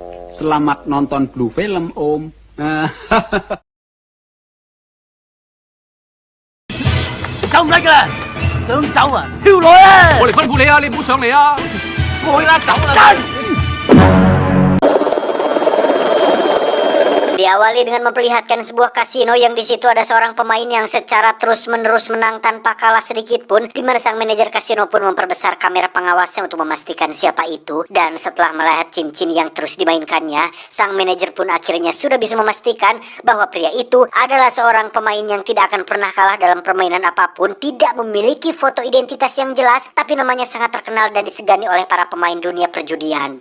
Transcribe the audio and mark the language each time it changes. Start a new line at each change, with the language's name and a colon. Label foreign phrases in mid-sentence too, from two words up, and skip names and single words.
Indonesian: Selamat nonton
English: Blue Film,
Indonesian: Om.
Cantonese: 走唔甩噶啦，想走啊，跳落啊！我嚟吩咐你啊，你唔好上嚟啊！過去啦，走啦！
Indonesian: Diawali dengan memperlihatkan sebuah kasino yang di situ ada seorang pemain yang secara terus-menerus menang tanpa kalah sedikit pun, di mana sang manajer kasino pun memperbesar kamera pengawasnya untuk memastikan siapa itu. Dan setelah melihat cincin yang terus dimainkannya, sang manajer pun akhirnya sudah bisa memastikan bahwa pria itu adalah seorang pemain yang tidak akan pernah kalah dalam permainan apapun, tidak memiliki foto identitas yang jelas, tapi namanya sangat terkenal dan disegani oleh para pemain dunia perjudian.